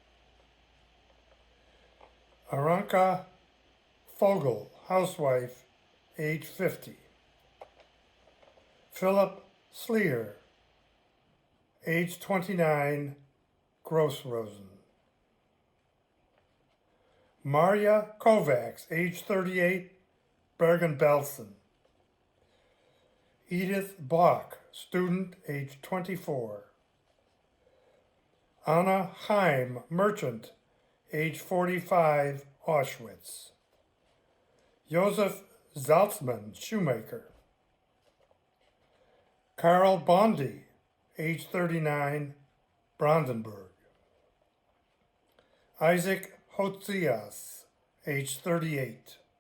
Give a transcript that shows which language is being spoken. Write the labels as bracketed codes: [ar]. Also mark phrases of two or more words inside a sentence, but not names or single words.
[en] Aranka Fogel, housewife, age 50. Philip Sleer, age 29, Grossrosen. Maria Kovacs, age 38, Bergen-Belsen. Edith Block, student, age 24. Anna Heim, merchant, age 45, Auschwitz. Joseph Salzman, shoemaker. Karl Bondi, age 39, Brandenburg. Isaac Hotzias, age 38.